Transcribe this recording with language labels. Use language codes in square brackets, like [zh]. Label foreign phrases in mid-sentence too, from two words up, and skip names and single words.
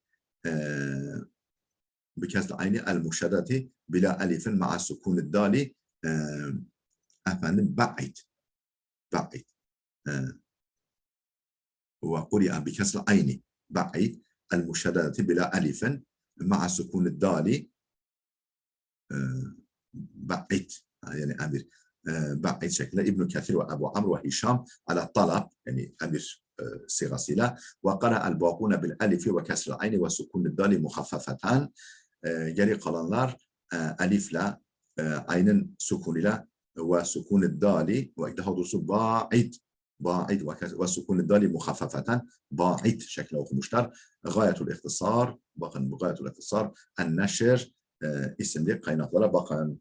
[ar] بكسر العين المشددة بلا ألف مع سكون الدال efendim بعد وقرئ بكسر العين بعد المشددة بلا ألف مع سكون الدال بعد يعني أمر بعد شكل ابن كثير وأبو عمرو وهشام على طلب يعني أمر صيغة وقرأ الباقون بالألف وكسر العين وسكون الدال مخففتان [tr] geri kalanlar alifle aynen sukunuyla ve sukun dali ve daha doğrusu ba'id ve sukun dali muhaffafeten ba'id şekli okumuşlar. Gayetul ihtisar, bakın bu gayetul ihtisar en-neşr isimli kaynaklara bakın.